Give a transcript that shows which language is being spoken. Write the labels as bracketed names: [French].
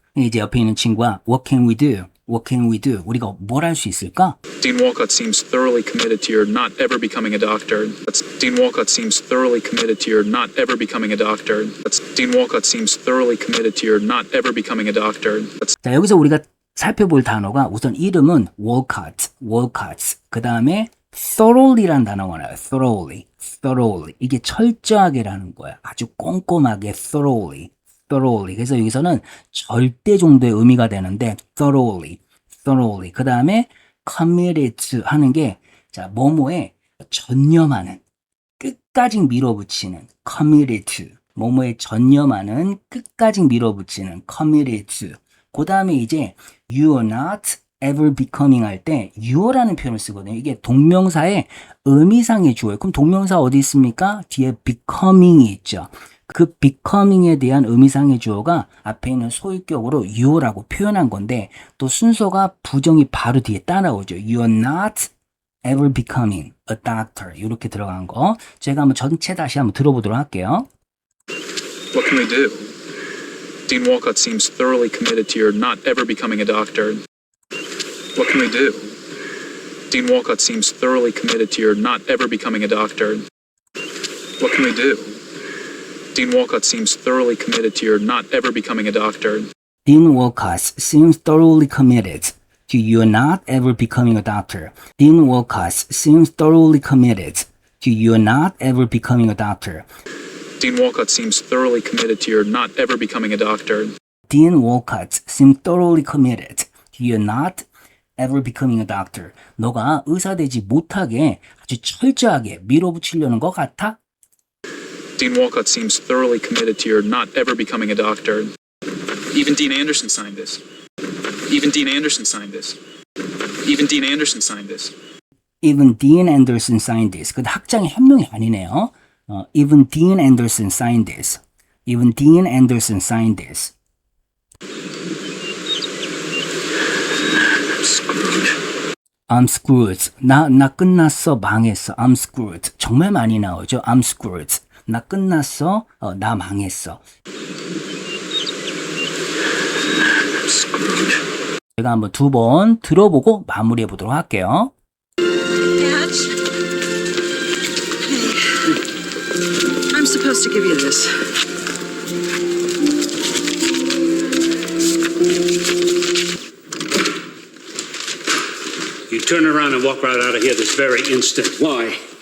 [Korean] 이제 옆에 있는 친구가 [English] What can we do? What can we do? [Korean] 우리가 뭘 할 수 있을까? [English] Dean Walcott seems thoroughly committed to your not ever becoming a doctor. Dean Walcott seems thoroughly committed to your not ever becoming a doctor. Dean Walcott seems thoroughly committed to your not ever becoming a doctor. [Korean] 자, 여기서 우리가 살펴볼 단어가 우선 이름은 Walcott. 그 다음에 thoroughly라는 단어가 나와요. thoroughly. 이게 철저하게라는 거야. 아주 꼼꼼하게 thoroughly. 그래서 여기서는 절대 정도의 의미가 되는데 thoroughly. 그 다음에 committed to 하는 게 자, 뭐뭐에 전념하는, 끝까지 밀어붙이는 committed to. 뭐뭐에 전념하는, 끝까지 밀어붙이는 committed to. 그 다음에 이제 [English] you are not ever becoming [Korean] 할 때 you라는 표현을 쓰거든요. 이게 동명사의 의미상의 주어예요. 그럼 동명사 어디 있습니까? 뒤에 becoming이 있죠. 그 becoming에 대한 의미상의 주어가 앞에 있는 소유격으로 you라고 표현한 건데 또 순서가 부정이 바로 뒤에 따라오죠. [English] You are not ever becoming a doctor. [Korean] 이렇게 들어간 거. 제가 한번 전체 다시 한번 들어보도록 할게요. [English] What can we do? Dean Walcott seems thoroughly committed to your not ever becoming a doctor. What can we do? Dean Walcott seems thoroughly committed to your not ever becoming a doctor. What can we do? Dean Walcott seems thoroughly committed to your not ever becoming a doctor. Dean Walcott seems thoroughly committed to you not ever becoming a doctor. Dean Walcott seems thoroughly committed to you not ever becoming a doctor. Dean Walcott seems thoroughly committed to your not ever becoming a doctor. Dean Walcott seems thoroughly committed to you not ever becoming a doctor. [Korean] 너가 의사 되지 못하게 아주 철저하게 밀어붙이려는 것 같아? [English] Dean Walcott seems thoroughly committed to your not ever becoming a doctor. Even Dean Anderson signed this. Even Dean Anderson signed this. Even Dean Anderson signed this. Even Dean Anderson signed this. [Korean] 근데 학장의 현명이 아니네요. [English] Even Dean Anderson signed this. Even Dean Anderson signed this. I'm screwed. [Korean] 나 끝났어. 망했어. [English] I'm screwed. [Korean] 정말 많이 나오죠. [English] I'm screwed. [Korean] 나 끝났어. 나 망했어. 제가 한번 두 번 들어보고 마무리해 보도록 할게요. [English] Dad? Hey. I'm supposed to give you this. You turn around and walk right out of here this very instant. Why?